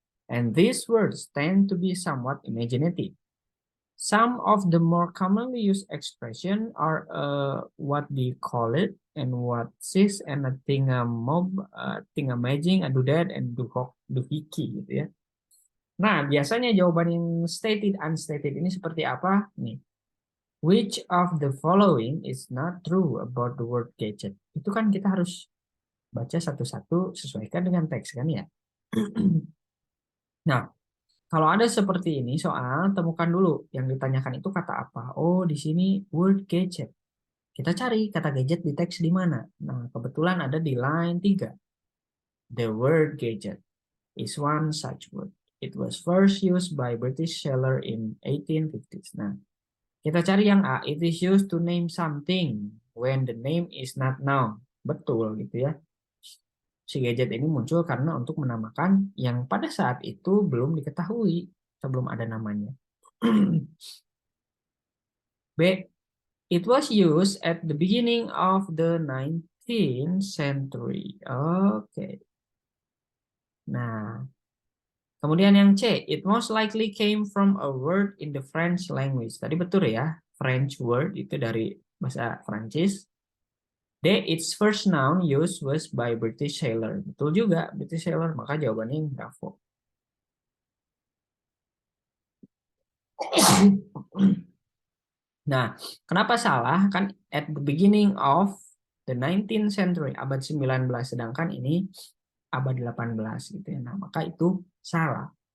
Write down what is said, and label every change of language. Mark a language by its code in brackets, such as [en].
[en] And these words tend to be somewhat imaginative. Some of the more commonly used expression are what we call it and what sis and a thingamob, thingamajig, a doodad, and doohickey [id] gitu ya. Nah, biasanya jawaban yang stated, unstated ini seperti apa? Nih, [en] which of the following is not true about the word gadget? [id] Itu kan kita harus baca satu-satu sesuaikan dengan teks kan ya. Nah, kalau ada seperti ini soal, temukan dulu yang ditanyakan itu kata apa. Oh, di sini word gadget. Kita cari kata gadget di teks di mana. Nah, kebetulan ada di line 3. [en] The word gadget is one such word. It was first used by British sailor in 1850s. [id] Nah, kita cari yang A. [en] It is used to name something when the name is not known. [id] Betul gitu ya. Si gadget ini muncul karena untuk menamakan yang pada saat itu belum diketahui sebelum ada namanya. B. [en] It was used at the beginning of the 19th century. Oke. [id] Nah, kemudian yang C. [en] It most likely came from a word in the French language. [id] Tadi betul ya, French word itu dari bahasa Prancis. D. [en] Its first noun used was by British sailor. [id] Betul juga, British sailor. Maka jawabannya yang bravo. Nah, kenapa salah? Kan [en] at the beginning of the 19th century, [id] abad 19, sedangkan ini abad 18 gitu ya. Nah, maka itu salah.